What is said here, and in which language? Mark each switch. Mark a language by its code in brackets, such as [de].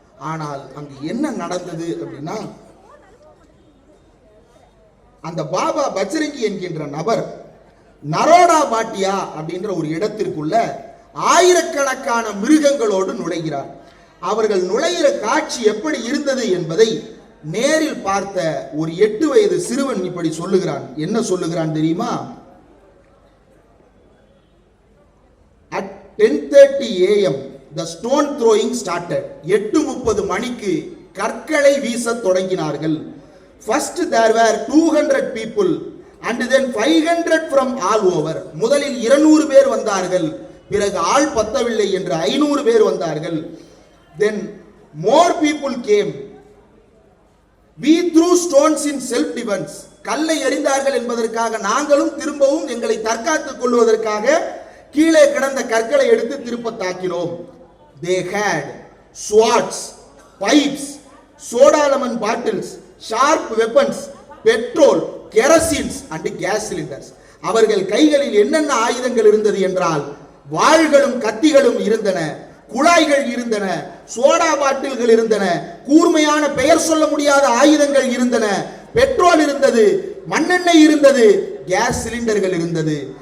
[ta] ஆனால் அங்கு என்ன நடந்தது அப்படின்னா, அந்த பாபா பஜ்ரங்கி என்கின்ற நபர் நரோடா பாட்டியா அப்படின்ற ஒரு இடத்திற்குள்ள ஆயிரக்கணக்கான மிருகங்களோடு நுழைகிறார். அவர்கள் நுழைகிற காட்சி எப்படி இருந்தது என்பதை நேரில் பார்த்த ஒரு 8 வயது சிறுவன் இப்படி சொல்லுகிறான். என்ன சொல்லுகிறான் தெரியுமா? [en] At 10:30 AM the stone throwing started. [ta] 8:30 மணிக்கு கற்களை வீச தொடங்கினார்கள். [en] First there were 200 people and then 500 from all over. [ta] முதலில் 200 பேர் வந்தார்கள், பிறகு ஆள் பத்தவில்லை என்று 500 பேர் வந்தார்கள். [en] Then more people came. We threw stones in self defense. [ta] கல்லை எறிந்தார்கள் என்பதற்காக நாங்களும் திரும்பவும் எங்களை தற்காத்துக் கொள்வதற்காக கீழே கிடந்த கற்களை எடுத்து திருப்ப தாக்கினோம். [en] They had swords, pipes, soda lemon bottles, sharp weapons petrol, kerosenes and gas cylinders. [ta] அவர்கள் கைகளில் என்னென்ன ஆயுதங்கள் இருந்தது என்றால் வாள்களும் கத்திகளும் இருந்தன, குழாய்கள் இருந்தன, சோடா பாட்டில்கள் இருந்தன, கூர்மையான பெயர் சொல்ல முடியாத ஆயுதங்கள் இருந்தன, பெட்ரோல் இருந்தது, மண்ணெண்ணெய் இருந்தது, கேஸ் சிலிண்டர்கள் இருந்தது.